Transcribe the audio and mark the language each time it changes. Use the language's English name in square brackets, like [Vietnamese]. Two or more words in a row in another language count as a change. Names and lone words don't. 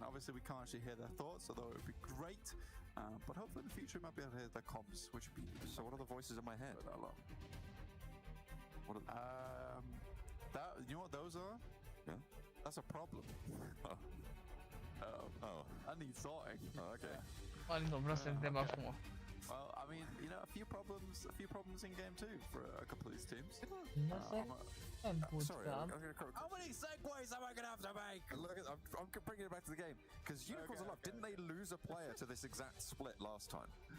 [English] Obviously, we can't actually hear their thoughts, although it would be great. But hopefully in the future, we might be able to hear their comms, which would be... So what are the voices in my head? What are you know what those are? Yeah. That's a problem. Oh. I need sorting. Oh, okay. [Romanian] Alino, vreau să întreb acum. [English] Well, I mean, you know, a few problems in game 2 for a couple of these teams. Sorry, how many segues am I gonna have to make? Look, I'm bringing it back to the game because Unicorns of Love, didn't they lose a player to this exact split last time?